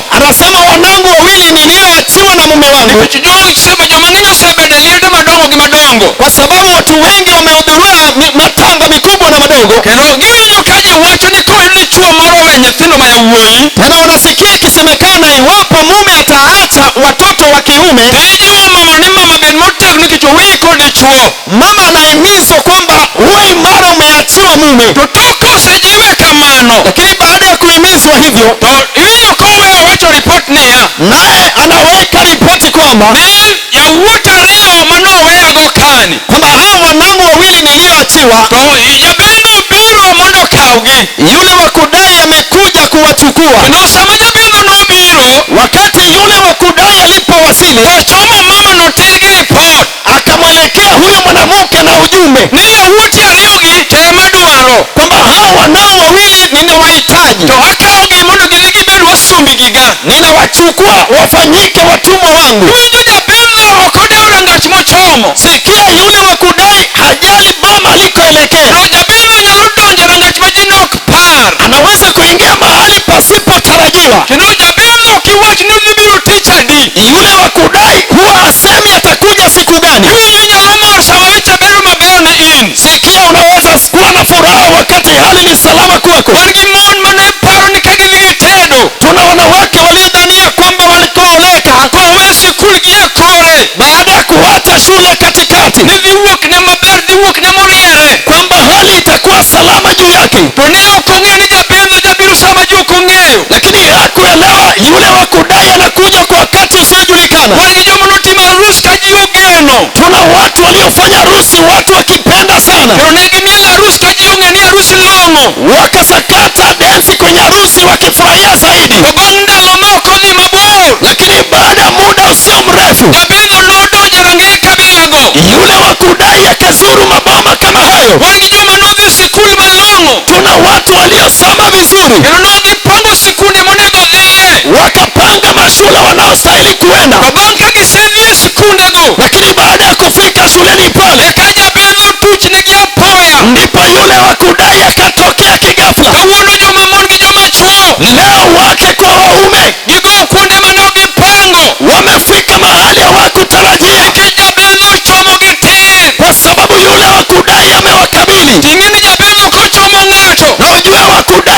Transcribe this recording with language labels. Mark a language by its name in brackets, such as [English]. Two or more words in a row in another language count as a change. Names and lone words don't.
[Swahili] Anasema wanangu wawili nilioachiwa na mume wangu, [Luo (Kenya and Tanzania)] Nikech jomang'eny osebedo e liende madongo gi madongo. [Swahili] kwa sababu watu wengi wamehudhuria matanga mikubwa na madogo. [Luo (Kenya and Tanzania)] Kendo giwinjo ka ji wacho ni koyud dichuo moro we nyithindo ma yawuoyi, [Swahili] Tena wanasikia ikisemekana iwapo mume ataacha watoto wa kiume, [Luo (Kenya and Tanzania)] tijiwo mama ni mama bed motegno nikech owiyi kod dichuo. [Swahili] mama anahimizwa kwamba uwe imara, umeachiwa mume. [Luo (Kenya and Tanzania)] To tok kosejiwe kamano, [Swahili] Lakini baada ya kuhimizwa hivyo, [Luo (Kenya and Tanzania)] to iwinjo koweyo wacho ripot niya, [Swahili] naye anaweka ripoti kwamba [Luo (Kenya and Tanzania)] ni yawuoyi ariyo manoweyago kani. [Swahili] kwamba hao wanangu wawili nilioachiwa, [Luo (Kenya and Tanzania)] To jabendho biro mondo okawgi. [Swahili] yule wa kudai amekuja kuwachukua. [Luo (Kenya and Tanzania)] Kendo sama jabendho nobiro, [Swahili] Wakati yule wa kudai alipowasili, [Luo (Kenya and Tanzania)] ochomo mama noter gi ripot [Swahili] akamwelekea huyo mwanamke na ujumbe [Luo (Kenya and Tanzania)] ni yawuoyi ariyogi to ema dwaro. [Swahili] kwamba hao wanao wawili ninawahitaji, [Luo (Kenya and Tanzania)] To akawogi mondo gidhi gibed wasumbigiga. [Swahili] ninawachukua wafanyike watumwa wangu. [Luo (Kenya and Tanzania)] Iwinjo jabendho ok odewo rangach mochomo. [Swahili] Sikia, yule wa kudai hajali boma alikoelekea. [Luo (Kenya and Tanzania)] To jabendho nyalo donjo rangach ma ji nok par. [Swahili] Anaweza kuingia mahali pasipotarajiwa. [Luo (Kenya and Tanzania)] Kendo jabendho kiwach ni odhi biro tich adi. [Swahili] Yule wa kudai huwa hasemi atakuja siku gani. [Luo (Kenya and Tanzania)] Iwinjo inyalo mor sama weche bedo maber ne in. [Swahili] Sikia, unaweza kuwa na furaha wakati hali ni salama kwako. [Luo (Kenya and Tanzania)] Wan gi mon mane paro ni ka gidhi gitedo, [Swahili] Tuna wanawake waliodhania kwamba walikooleka [Luo (Kenya and Tanzania)] kowe sikul gi e kore, [Swahili] baada ya kuacha shule katikati, [Luo (Kenya and Tanzania)] ni dhi wuok ne maber, dhi wuok ne moriere. [Swahili] kwamba hali itakuwa salama juu yake. [Luo (Kenya and Tanzania)] To ne ok ong'e ni jabendho jabiro sama ji ok ong'eyo. [Swahili] Lakini hakuelewa yule wa kudai anakuja kwa wakati usiojulikana. [Luo (Kenya and Tanzania)] Wan gi joma notimo arus ka ji ogeno. [Swahili] Tuna watu waliofanya harusi watu wakipenda sana, [Luo (Kenya and Tanzania)] Kendo ne gimielo arus ka ji ong'e ni arus long'o. [Swahili] wakasakata densi kwenye harusi wakifurahia zaidi. [Luo (Kenya and Tanzania)] To bang' ndalo ma ok odhi mabor, [Swahili] Lakini baada ya muda usio mrefu, [Luo (Kenya and Tanzania)] jabendho nodonjo rangeye kabilago. [Swahili] yule wa kudai akazuru maboma kama hayo. [Luo (Kenya and Tanzania)] Wan gi joma nodhi sikul malong'o. [Swahili] Tuna watu waliosoma vizuri, [Luo (Kenya and Tanzania)] Kendo nogipango sikunde monego dhiye. [Swahili] wakapanga mashule wanaostahili kuenda. [Luo (Kenya and Tanzania)] To bang' ka gisedhi e sikundego, [Swahili] Lakini baada ya kufika shuleni pale, [Luo (Kenya and Tanzania)] eka jabendho tuchnegi apoya. [Swahili] ndipo yule wa kudai akatokea kighafla. [Luo (Kenya and Tanzania)] Kawuono joma mon gi joma chuo [Swahili] Leo wake kwa waume [Luo (Kenya and Tanzania)] gigo kuonde mane ok gipango. [Swahili] wamefika mahali hawakutarajia, [Luo (Kenya and Tanzania)] Nikech jabendho ochomo gi tir. [Swahili] kwa sababu yule wa kudai amewakabili. [Luo (Kenya and Tanzania)] Ting'e ni jabendho kochomo ng'ato, [Swahili] Na ujue wa